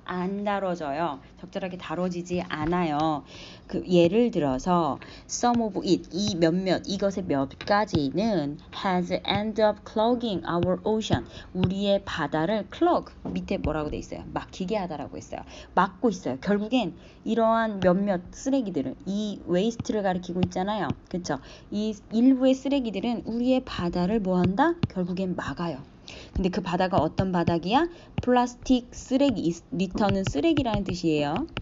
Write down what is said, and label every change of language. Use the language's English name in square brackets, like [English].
[Korean] 안 다루어져요. 적절하게 다루어지지 않아요. 예를 들어서 [English] some of it, [Korean] 이것의 몇 가지는 [English] has ended up clogging our ocean. [Korean] 우리의 바다를 clog, 밑에 뭐라고 돼 있어요? 막히게 하다라고 했어요. 막고 있어요. 결국엔 이러한 몇몇 쓰레기들을, 이 waste를 가리키고 있잖아요. 그쵸? 이 일부의 쓰레기들은 우리의 바다를 뭐한다? 결국엔 막아요. 근데 그 바다가 어떤 바닥이야? 플라스틱 쓰레기, 리터는 쓰레기라는 뜻이에요.